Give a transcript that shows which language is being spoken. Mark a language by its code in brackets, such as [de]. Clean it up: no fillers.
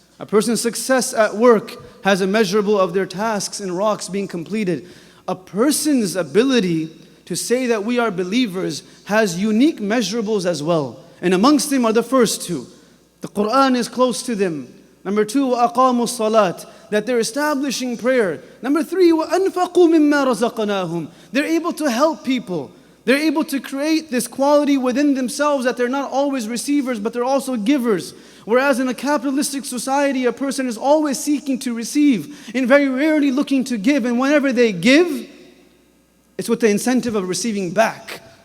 [en] A person's success at work has a measurable of their tasks and rocks being completed. A person's ability to say that we are believers has unique measurables as well. And amongst them are the first two. The Quran is close to them. Number two, [ar] وَأَقَامُوا الصَّلَاةِ. [en] That they're establishing prayer. Number three, [ar] وَأَنْفَقُوا مِمَّا رَزَقْنَاهُم. [en] They're able to help people. They're able to create this quality within themselves that they're not always receivers, but they're also givers. Whereas in a capitalistic society, a person is always seeking to receive and very rarely looking to give. And whenever they give, it's with the incentive of receiving back.